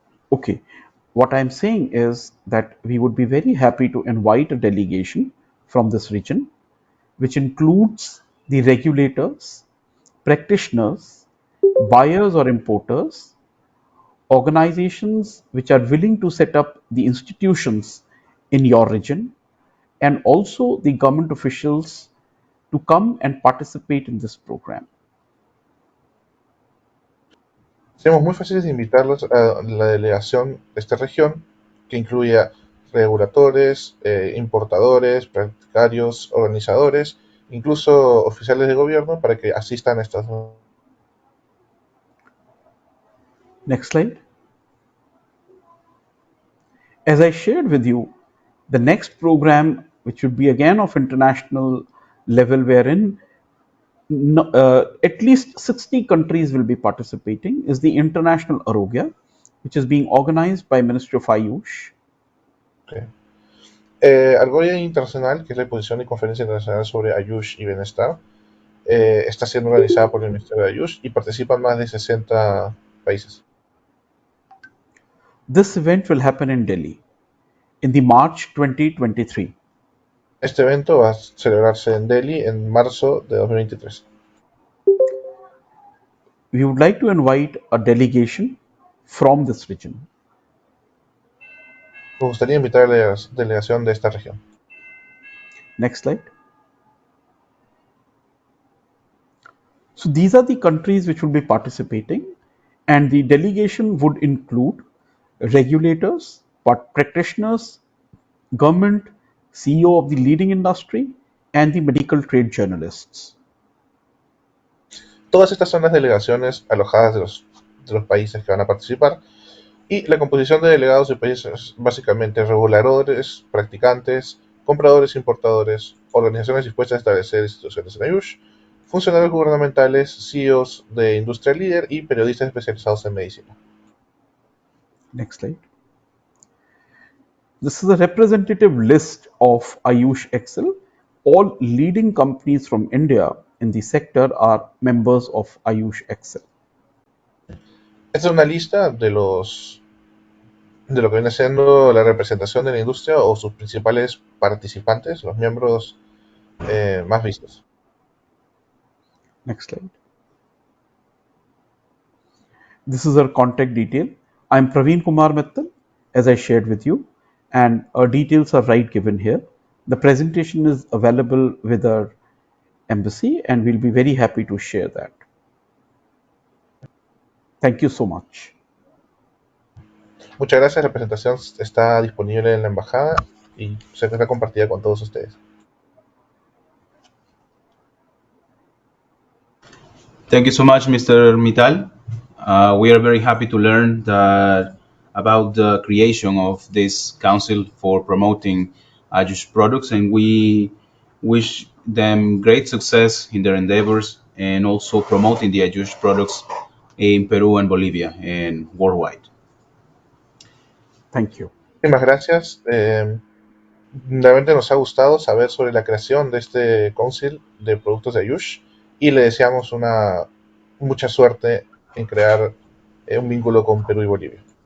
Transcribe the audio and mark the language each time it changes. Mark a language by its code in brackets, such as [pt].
[en] Okay, what I'm saying is that we would be very happy to invite a delegation from this region, which includes the regulators, practitioners, buyers or importers, organizations which are willing to set up the institutions in your region, and also the government officials to come and participate in this program. [es] Seríamos muy fáciles de invitarlos a la delegación de esta región, que incluya reguladores, importadores, practicarios, organizadores, incluso oficiales de gobierno, para que asistan a estas. [en] Next slide. As I shared with you, the next program, which would be again of international level, wherein at least 60 countries will be participating, is the International Arogya, which is being organized by Ministry of Ayush. Okay. [es] Argolla Internacional, que es la exposición y conferencia internacional sobre Ayush y bienestar, está siendo organizada por el Ministerio de Ayush y participan más de 60 países. [en] This event will happen in Delhi in the March 2023. [es] Este evento va a celebrarse en Delhi en marzo de 2023. [en] We would like to invite a delegation from this region. [es] Me gustaría invitar a la delegación de esta región. [en] Next slide. So these are the countries which will be participating, and the delegation would include regulators, practitioners, government, CEO of the leading industry, and the medical trade journalists. [es] Todas estas son las delegaciones alojadas de los países que van a participar, y la composición de delegados de países básicamente reguladores, practicantes, compradores, importadores, organizaciones dispuestas a establecer instituciones en Ayush, funcionarios gubernamentales, CEOs de industria líder y periodistas especializados en medicina. [en] Next slide. This is a representative list of Ayush Excel. All leading companies from India in the sector are members of Ayush Excel. [es] Esta es una lista de lo que viene siendo la representación de la industria o sus principales participantes, los miembros más vistos. [en] Next slide. This is our contact detail. I'm Praveen Kumar Mittal, as I shared with you, and our details are right given here. The presentation is available with our embassy, and we'll be very happy to share that. Thank you so much. [es] Muchas gracias. La presentación está disponible en la embajada y será compartida con todos ustedes. [en] Thank you so much, Mr. Mittal. We are very happy to learn about the creation of this Council for Promoting Ayush Products, and we wish them great success in their endeavors and also promoting the Ayush products in Peru and Bolivia and worldwide. Thank you. [es] Muchísimas gracias. Realmente nos ha gustado saber sobre la creación de este Council de Productos de Ayush y le deseamos mucha suerte en crear un vínculo con Perú y Bolivia.